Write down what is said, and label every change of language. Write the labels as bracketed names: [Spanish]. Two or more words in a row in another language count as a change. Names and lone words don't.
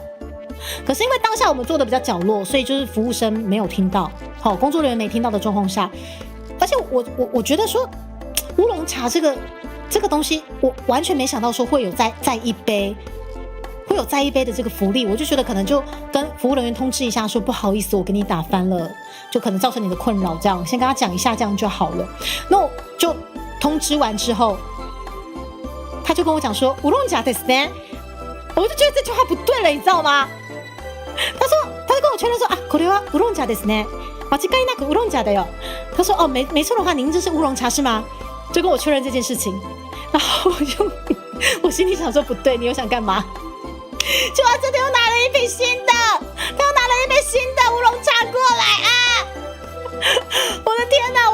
[Chinese] 可是因为当下我们坐的比较角落，所以就是服务生没有听到，工作人员没听到的状况下，而且我觉得说乌龙茶这个东西，我完全没想到说会有再一杯的这个福利，我就觉得可能就跟服务人员通知一下说不好意思，我给你打翻了，就可能造成你的困扰，这样先跟他讲一下，这样就好了。那我就通知完之后，他就跟我讲说 [Japanese] 乌龙茶ですね， [Chinese] 我就觉得这句话不对了，你知道吗？ [Japanese] 他就跟我确认说これは乌龍茶ですね。間違いなく乌龍茶だよ。 [Chinese] 他说没错的话，您这是乌龙茶是吗？就跟我确认这件事情，然后我心里想说不对，你又想干嘛？就他真的又拿了一瓶新的，他又拿了一杯新的乌龙茶过来啊！我的天哪！